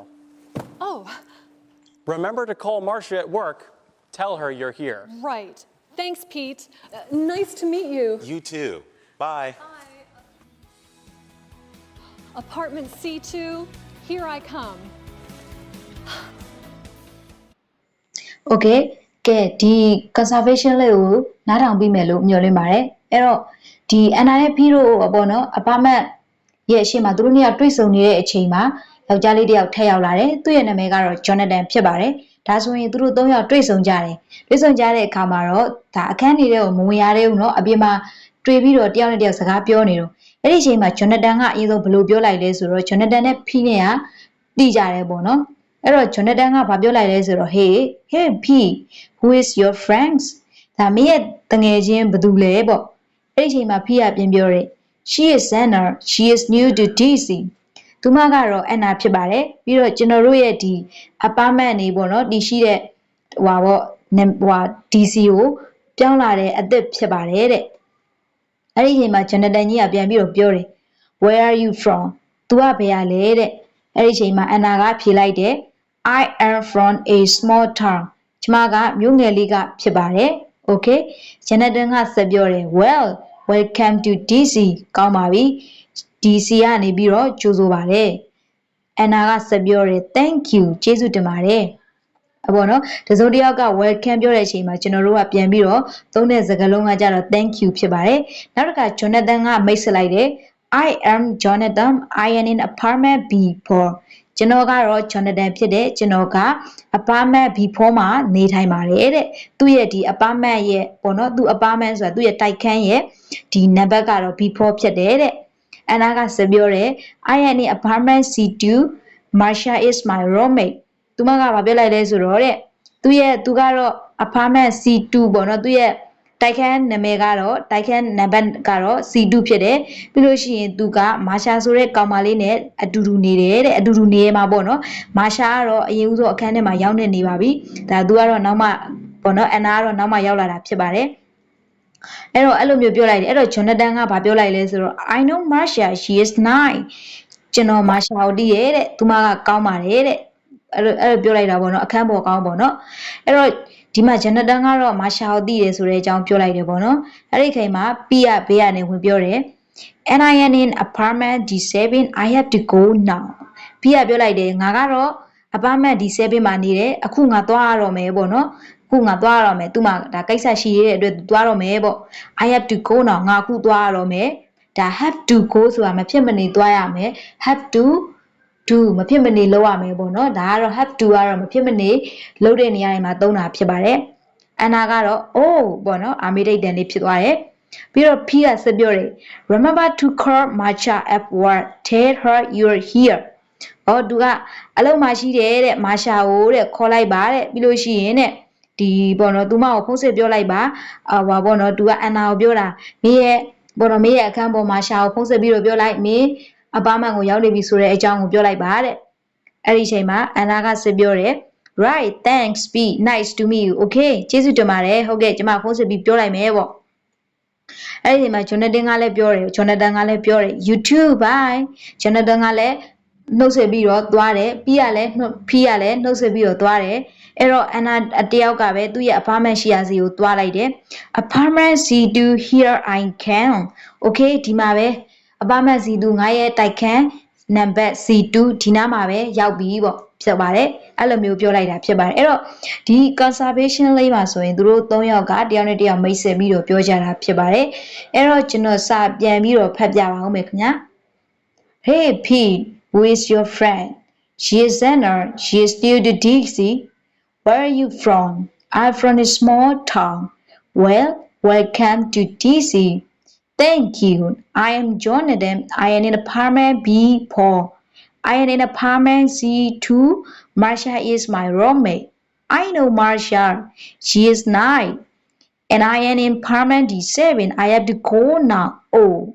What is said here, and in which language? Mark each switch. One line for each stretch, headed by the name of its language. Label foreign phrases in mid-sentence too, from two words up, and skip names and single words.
English: Oh, Remember to call Marcia at work. Tell her you're here. right. Thanks, Pete. Nice to meet you. You too. Bye. Apartment C2, here I come.
Burmese: Okay ကဲဒီ conservation လေးကိုနားထောင်ပြီးမယ်လို့မျှော်လင့်ပါတယ်အဲ့တော့ဒီ Anna နဲ့ Biro ပေါ့နော် apartment ရဲ့အရှိမသူတို့နှစ်ယောက်တွေ့ဆုံနေတဲ့အချိန်မှာယောက်ျားလေးတစ်ယောက်ထပ်ရောက်လာတယ်သူ့ရဲ့နာမည်ကတော့ Jonathan ဖြစ်ပါတယ်ဒါဆိုရင်သူတို့၃ယောက်တွေ့ဆုံကြတယ်တွေ့ဆုံကြတဲ့အခါ မှာတော့ဒါအခန်းနေတဲ့ကိုမဝင်ရသေးဘူးเนาะအပြင်မှာတွေ့ပြီးတော့တယောက်နဲ့တယောက်စကားပြောနေတော့အဲ့ဒီအချိန်မှာ Jonathan ကအရင်ဆုံးဘယ်လိုပြောလိုက်လဲဆိုတော့ Jonathan နဲ့ P နဲ့ကတိကြတယ်ပေါ့နော်အဲ့တော့ Jonathan ကဘာပြောလိုက်လဲဆိုတော့
English: hey P who is your friends
Burmese: ဒါမင်းရဲ့တငယ်ချင်းဘယ်သူလဲပေါ့အဲ့ဒီအချိန်မှာ P ကပြန်ပြောတယ် she
English: is Anna she is new to DC
Burmese: သူမကတော့ Anna ဖြစ်ပါတယ်ပြီးတော့ကျွန်တော်တို့ရဲ့ဒီ apartment နေပေါ့နော်ဒီရှိ တဲ့ဟွာပေါ့ဟွာ DC ကိုပြောင်းလာတဲ့အသစ်ဖြစ်ပါတယ်တဲ့အဲ့ဒီအချိန်မှာ Jonathan ကြီးကပြန်ပြီးတော့ပြောတယ်
English: where are you from
Burmese: သူကဘယ်ရလဲတဲ့အဲ့ဒီအချိန်မှာ Anna ကဖြေလိုက်တယ်
English: I am from a small town
Burmese: ကျမကမြို့ငယ်လေးကဖြစ်ပါတယ် okay Jonathan ကဆက်ပြောတယ်
English: well welcome to DC
Burmese: ကောင်းပါပြီDC ကနေပြီးတော့ကြိုဆိုပါတယ် Anna ကဆက်ပြောတယ်
English: thank you
Burmese: ကျေးဇူးတင်ပါတယ်အပေါ်နော်တစုံတစ်ယောက်က welcome ပြောတဲ့အချိန်မှာကျွန်တော်တို့ကပြန်ပြီးတော့သုံးတဲ့စကားလုံးကကြတော့
English: thank you
Burmese: ဖြစ်ပါတယ်နောက်တစ်ခါ Jonathan ကမိတ်ဆက်လိုက်တယ်
English: I am Jonathan I am in apartment B4
Burmese: ကျွန်တော်ကတော့ Jonathan ဖြစ်တယ်ကျွန်တော်က apartment B4 မှာနေထိုင်ပါတယ်တဲ့သူ့ရဲ့ဒီ apartment ရဲ့ပေါ့နော်သူ့ apartment ဆိုတာသူ့ရဲ့တိုက်ခန်း ရဲ့ဒီနံပါတ်ကတော့ B4 ဖြစ်တယ်တဲ့Anna ကဆက်ပြောတယ်
English: I am in apartment C2 Marcia is my roommate
Burmese: သူမကဘာပြောလိုက်လဲဆိုတော့တဲ့သူကတော့ apartment C2 ပေါ့နော်သူရဲ့တိုက်ခန်းနာမည်ကတော့တိုက်ခန်းနံပါတ်ကတော့ C2 ဖြစ်တယ်ပြီးလို့ရှိရင်သူ က Marcia ဆိုတဲ့ကောင်မလေးနဲ့အတူတူနေတယ်တဲ့အတူတူနေရမှာပေါ့နော် Marcia ကတော့အရင်ဦးဆုံးအခန်းထဲမှာရောက်နေပါပြီဒါသူကတော့နောက်မှပေါ့နော် Anna ကတော့နောက်မှရောက်လာတာဖြစ်ပါတယ်အဲ့ တော့အဲ့လိုမျိုးပြောလိုက်တယ်အဲ့တော့ Jonathan ကဘာပြောလိုက်လဲဆိုတော့
English: I know Marcia she is nice
Burmese: ကျွန်တော် Marcia ကိုတည်ရဲ့တဲ့သူမကကောင်းပါတယ်တဲ့အဲ့လိုပြော လိုက်တာပေါ့နော်အခန်းပေါ်ကောင်းပေါ့နော်အဲ့တော့ဒီမှာ Jonathan ကတော့ Marcia ကိုတည်ရဲဆိုတဲ့အကြောင်းပြောလိုက်တယ်ပေါ့နော်အဲ့ဒီချိန်မှာ P ကဘေးကနေဝင်ပြောတယ်
English: and I am in apartment D7 I have to go now
Burmese: P ကပြောလိုက်တယ်ငါကတော့ apartment D7 မှာနေတယ်အခုငါသွားရတော့မယ်ပေါ့နော်ခုငါသွားရတော့မယ်သူမှဒါကိစ္စရှိရတဲ့အတွက်သွားတော့မယ်ပေါ့
English: I have to go now
Burmese: ငါခုသွားရတော့မယ်ဒါ
English: have to go
Burmese: ဆိုတာမဖြစ်မနေသွားရမယ်
English: have to
Burmese: do မဖြစ်မနေလုပ်ရမယ်ပေါ့နော်ဒါကတော့
English: have to
Burmese: ကတော့မဖြစ်မနေလုပ်တဲ့နေရာတွေမှာသုံးတာဖြစ်ပါတယ် Anna ကတော့ oh ပေါ့နော်အာမေဒိတ်တန်လေးဖြစ်သွားတယ် ပြီးတော့ P ကဆက်ပြောတယ်
English: remember to call Marcia at work tell her you're here
Burmese: ဟောသူကအလုံးမရှိတယ်တဲ့ Marcia ကိုတဲ့ခေါ်လိုက်ပါ တဲ့ပြီးလို့ရှိရင်တဲ့ဒီပေါ့နော်သူမကိုဖုန်းဆက်ပြောလိုက်ပါဟွာပေါ့နော်သူက Anna ကိုပြောတာမင်းရဲ့ပေါ့နော်မင်းရဲ့အခန်းပေါ်မှာရှာကိုဖုန်းဆက်ပြီးတော့ပြောလိုက်မင်းအပါမန်ကိုရောက်နေပြီဆိုတဲ့အကြောင်းကိုပြောလိုက်ပါတဲ့အဲ့ဒီအချိန်မှာ Anna ကဆက်ပြောတယ်
English: right thanks be nice to meet you okay
Burmese: ကျေးဇူးတင်ပါတယ်ဟုတ်ကဲ့ကျွန်မဖုန်းဆက်ပြီးပြောလိုက်မယ်ပေါ့အဲ့ဒီအချိန်မှာ Jonathan ကလည်းပြောတယ်
English: you too bye
Burmese: Jonathan ကလည်းနှုတ်ဆက်ပြီးတော့သွားတယ်ပြီးရလဲနှုတ်ဆက်ပြီးတော့သွားတယ်အဲ့တော့ Anna တယောက်ကပဲသူ့ရဲ့ apartment ရှိရာစီကိုသွားလိုက်တယ်
English: apartment C2 here I can okay
Burmese: ဒီမှာပဲ
English: apartment C2
Burmese: ငါရဲ့တိုက်ခန်းနံပါတ် C2 ဒီနားမှာပဲရောက်ပြီပေါ့ဖြစ်ပါတယ်အဲ့လိုမျိုးပြောလိုက်တာဖြစ်ပါတယ်အဲ့တော့ဒီ conservation လေးမှာဆိုရင်သူတို့3 ယောက်ကတယောက်နဲ့တယောက်မိတ်ဆက်ပြီးတော့ပြောကြတာဖြစ်ပါတယ်အဲ့တော့ကျွန်တော်စပြန်ပြီးတော့ဖတ်ပြပါ ဦးမယ်ခင်ဗျာ
English: Hey Pete who is your friend she is Anna she is new to DC where are you from I'm from a small town well welcome to DC thank you I am Jonathan I am in apartment B4 I am in apartment C2 Marsha is my roommate I know Marsha she is nice and I am in apartment D7 I have to go now oh